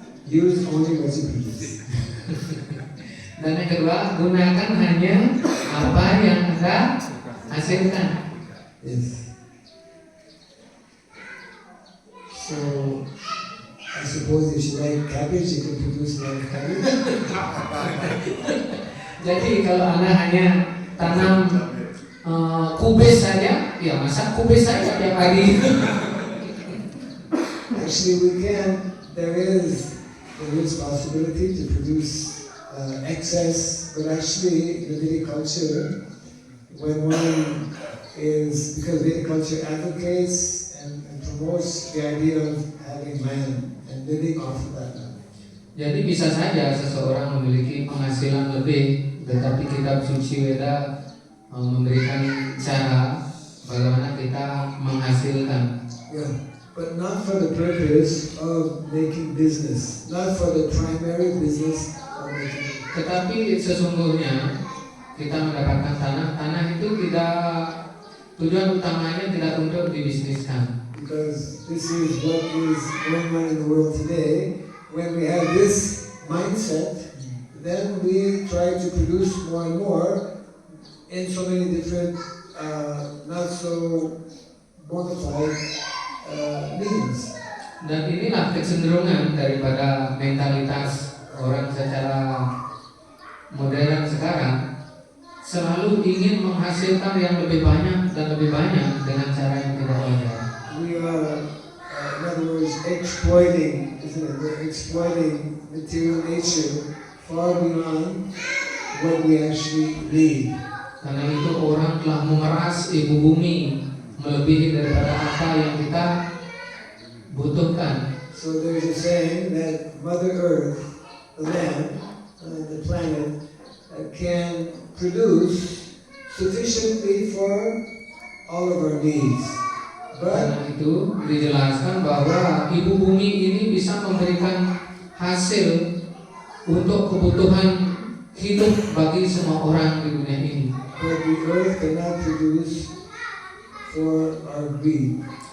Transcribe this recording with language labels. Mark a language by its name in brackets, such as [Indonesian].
[English] use only what you produce. [Indonesian] dan yang kedua, gunakan hanya apa yang Anda hasilkan. [English] Yes. So, I suppose if you like cabbage, you can produce a lot of cabbage. [Indonesian] Jadi kalau Anda hanya tanam kubis saja, ya masak kubis saja tiap hari. [English] Actually, we can. There is possibility to produce excess, but actually, the Vedic culture, when one is, because Vedic culture advocates and promotes the idea of having land and living off of that land. [Indonesian] Jadi bisa saja seseorang memiliki penghasilan lebih, tetapi kitab suci Weda memberikan cara bagaimana kita menghasilkan. [English] Yeah, but not for the purpose of making business, not for the primary business of making. [Indonesian] Tetapi sesungguhnya kita mendapatkan tanah itu tidak Tujuan utamanya tidak untuk dibisniskan. [English] Because this is what is going on in the world today. When we have this mindset, then we try to produce more and more in so many different, not so bona fide means. [Indonesian] Dan inilah kecenderungan daripada mentalitas orang secara modern sekarang, selalu ingin menghasilkan yang lebih banyak dan lebih banyak dengan cara yang tidak wajar. [English] We are, in other words, exploiting, isn't it? We're exploiting material nature far beyond what we actually need. [Indonesian] Karena itu orang telah memeras ibu bumi melebihi daripada apa yang kita butuhkan. [English] So there's a saying that Mother Earth, the land, the planet, can produce sufficiently for all of our needs. But [Indonesian] Karena itu dijelaskan bahwa ibu bumi ini bisa memberikan hasil untuk kebutuhan hidup bagi semua orang di dunia ini. [English] but the earth cannot produce for our greed.